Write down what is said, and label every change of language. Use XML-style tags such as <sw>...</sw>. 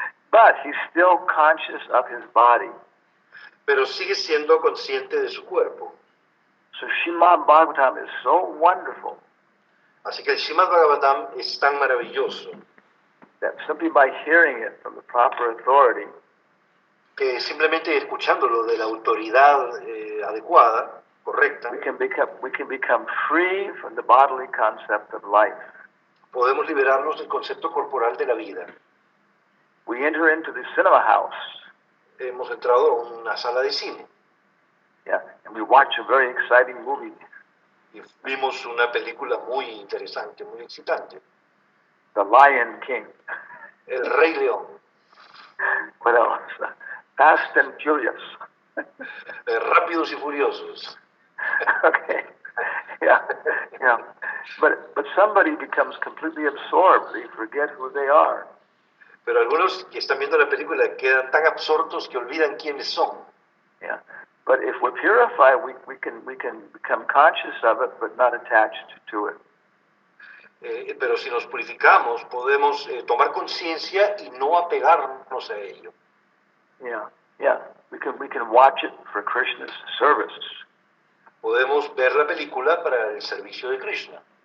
<en>But he's still conscious of his body.</en> <es>Pero sigue siendo consciente de su cuerpo.</es> <en>So Srimad Bhagavatam is so wonderful</en> <es>Así que el Srimad Bhagavatam es tan maravilloso</es> <en>that simply by hearing it from the proper authority,</en> <es>que simplemente escuchándolo de la autoridad adecuada, correcta,</es> <en>we can become free from the bodily concept of life.</en> <es>podemos liberarnos del concepto corporal de la vida.</es> <en>We enter into the cinema house,</en> <es>Hemos entrado a una sala de cine</es> <en>yeah, and we watch a very exciting movie.</en> <es>y vimos una película muy interesante, muy excitante,</es> <en>The Lion King.</en> <es>El Rey León,</es> <en>What else? Fast and Furious.</en> <es>Rápidos y Furiosos. Okay. Yeah.</es> <en>But somebody becomes completely absorbed. They forget who they are.</en> <es>Pero algunos que están viendo la película quedan tan absortos que olvidan quiénes son. Yeah.</es> <en>But if we're purified, we can become conscious of it, but not attached to it.</en> <es>Pero si nos purificamos, podemos tomar conciencia y no apegarnos a ello. Yeah.</es> <en>We can watch it for Krishna's service.</en> <es>Podemos ver la película para el servicio de Krishna.</es>